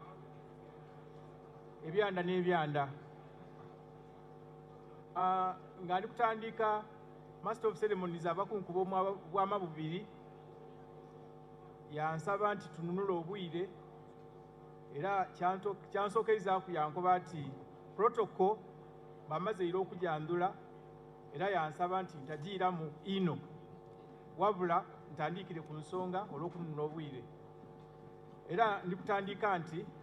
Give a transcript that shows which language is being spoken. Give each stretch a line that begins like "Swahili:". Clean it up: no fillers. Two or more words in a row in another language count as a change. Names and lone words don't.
Soga: ebyanda n'ebyanda nga ndi kutandika
English: master of ceremonies
Soga: abakunkuba bwama bubiri yansaba nti tununula obwire era kyansookerizaku yankoba nti protocol bamaze era okujandula era yansaba nti ntagiira mu ino wabula ntandikire ku nsonga olw'okununula obwire era ndi kutandika nti